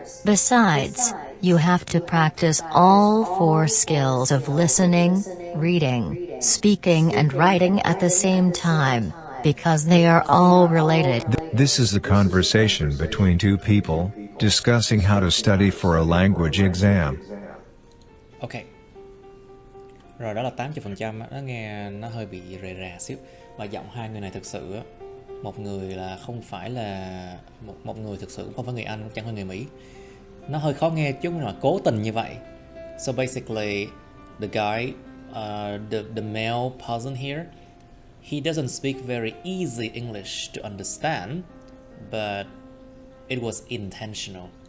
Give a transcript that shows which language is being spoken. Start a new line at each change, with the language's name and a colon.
English: Besides, you have to practice all 4 skills of listening, reading, speaking and writing at the same time, because they are all related. This is a conversation between two people, discussing how to study for a language exam. Ok.
Vietnamese: Rồi đó là 80%, nó nghe nó hơi bị rề rà xíu. Và giọng hai người này thực sự á, một người là không phải là một người thực sự không phải người Anh, chẳng phải người Mỹ. Nó hơi khó nghe chứ mà cố tình như vậy.
English: So basically, the guy, the male person here, he doesn't speak very easy English to understand, but it was intentional.